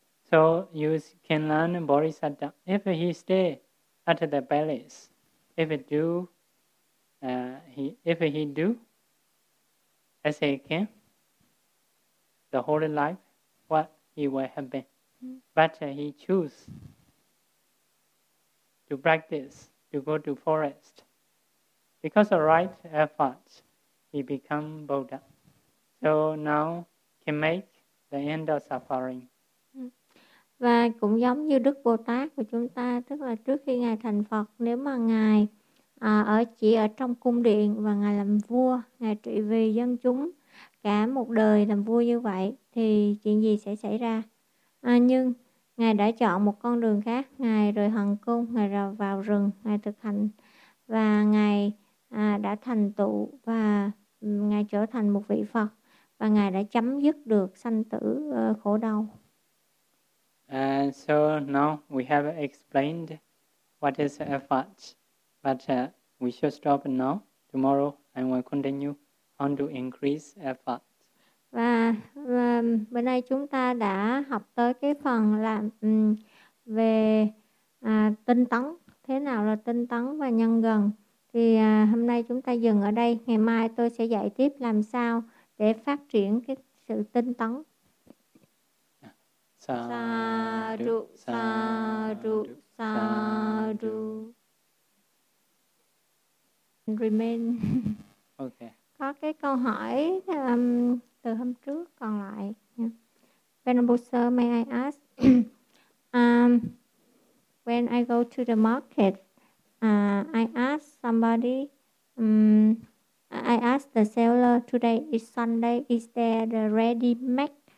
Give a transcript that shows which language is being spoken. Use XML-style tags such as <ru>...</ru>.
<en>So you can learn Bodhisattva. If he stay at the palace, if he do if he do as he can the whole life, what he will have been. But he choose to practice, to go to forest. Because of right efforts, he become Buddha. So now can make the end of suffering.</en> <vi>Và cũng giống như Đức Bồ Tát của chúng ta, tức là trước khi Ngài thành Phật, nếu mà Ngài chỉ ở trong cung điện và Ngài làm vua, Ngài trị vì dân chúng cả một đời làm vua như vậy thì chuyện gì sẽ xảy ra? Nhưng Ngài đã chọn một con đường khác, Ngài rời hoàng cung, Ngài rời vào rừng, Ngài thực hành và Ngài đã thành tựu và Ngài trở thành một vị Phật và Ngài đã chấm dứt được sanh tử khổ đau.</vi> <en>So now we have explained what is effort, but we should stop now. Tomorrow I will continue on to increase effort.</en> <vi>Và bữa nay chúng ta đã học tới cái phần là về tinh tấn, thế nào là tinh tấn và nhân gần. Thì hôm nay chúng ta dừng ở đây, ngày mai tôi sẽ dạy tiếp làm sao để phát triển cái sự tinh tấn.</vi> <pi>Sadhu, sadhu, sadhu.</pi> <en>Remain. Okay.</en> <vi>Có cái câu hỏi từ hôm trước còn lại.</vi> <en>Venerable sir, may I ask? When I go to the market, I ask somebody, I ask the seller, today is Sunday, is there the ready make?</en>